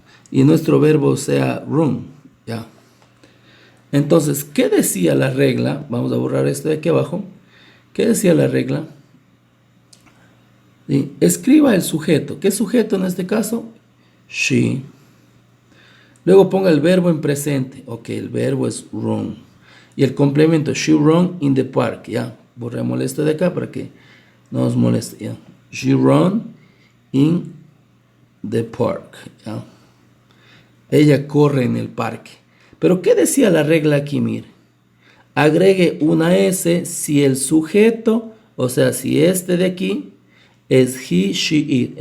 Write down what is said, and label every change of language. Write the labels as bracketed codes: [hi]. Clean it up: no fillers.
[es] Y nuestro verbo sea run, ya. Entonces, ¿qué decía la regla? Vamos a borrar esto de aquí abajo. ¿Qué decía la regla? ¿Sí? Escriba el sujeto. ¿Qué sujeto en este caso? She. Luego ponga el verbo en presente. Ok, el verbo es run. Y el complemento, [en] she run in the park. [es] Ya, borremos esto de acá para que no nos moleste. [en] Ya. She run in the park. Ya. [es] Ella corre en el parque. Pero ¿qué decía la regla aquí? Mire, agregue una S si el sujeto, o sea, si este de aquí es he, she, it.